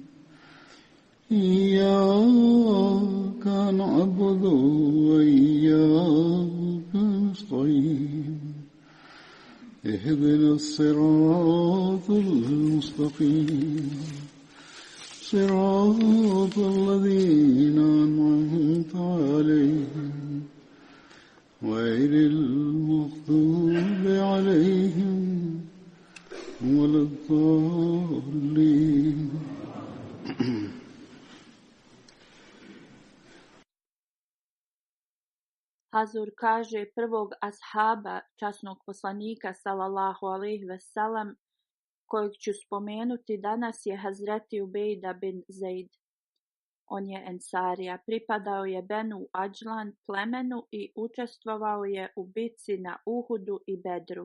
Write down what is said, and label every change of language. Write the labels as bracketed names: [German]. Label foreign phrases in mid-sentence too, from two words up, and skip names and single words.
[Arabic] إياك نعبد وإياك نستعين اهدنا الصراط المستقيم صراط الذين أنعمت عليهم غير المغضوب عليهم ولا الضالين. [Bosnian] Hazur kaže prvog ashaba časnog poslanika [Arabic] صلى الله عليه وسلم [Bosnian] kojeg ću spomenuti danas je Hazreti Ubejda bin Zeid. On je Ensarija, pripadao je Benu Adžlan plemenu i učestvovao je u bitci na Uhudu i Bedru.